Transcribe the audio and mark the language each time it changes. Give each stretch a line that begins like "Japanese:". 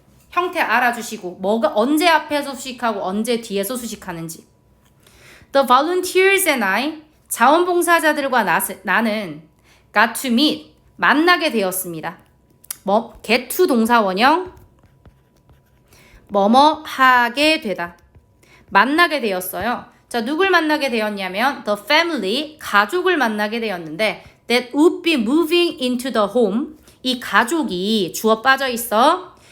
Korean: 형태 알아주시고 뭐가 언제 앞에서 수식하고 언제 뒤에서 수식하는지.
English: The volunteers and I
Korean: 자원봉사자들과 나는
English: got to meet
Korean: 만나게 되었습니다. get to 동사원형 뭐뭐 하게 되다. 만나게 되었어요. 자, 누굴 만나게 되었냐면
English: the family
Korean: 가족을 만나게 되었는데
English: that would be moving into the home
Korean: 이 가족이 주어 빠져 있어.